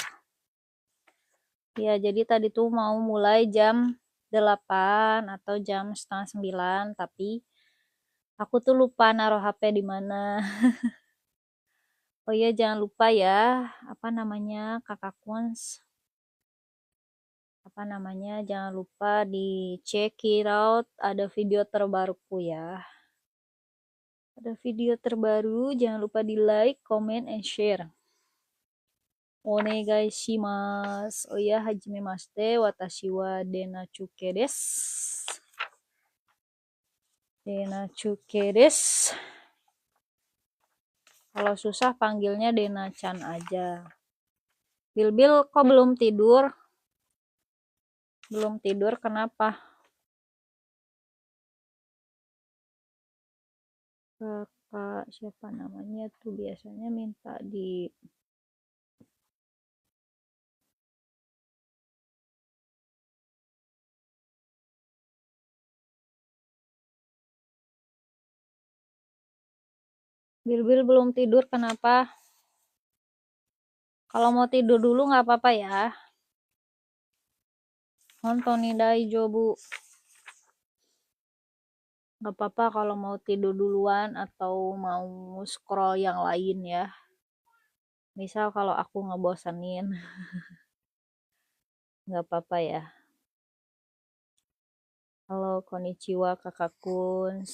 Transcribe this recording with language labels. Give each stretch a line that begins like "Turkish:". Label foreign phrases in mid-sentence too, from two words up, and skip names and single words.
Indonesian: Ya, jadi tadi tuh mau mulai jam 8 atau jam 8:30, tapi aku tuh lupa naruh HP di mana. Oh iya, jangan lupa ya, kakak Kuns. Jangan lupa di
English: check it out,
Indonesian: ada video terbaruku ya. Ada video terbaru, jangan lupa di
English: like, comment, and share.
Japanese: お願いします. Oh iya, はじめまして、 わたし は デナチュケ です. デナチュケ です.
Indonesian: Kalau susah panggilnya Dena-chan aja. Bil kok belum tidur? Belum tidur kenapa? Kakak siapa namanya tuh biasanya minta di Bil belum tidur kenapa? Kalau mau tidur dulu nggak apa-apa ya.
Japanese: ほんとに だいじょうぶ.
Indonesian: Nggak apa-apa kalau mau tidur duluan atau mau scroll yang lain ya. Misal kalau aku ngebosenin. Nggak apa-apa ya. Halo, konnichiwa kakak Kuns.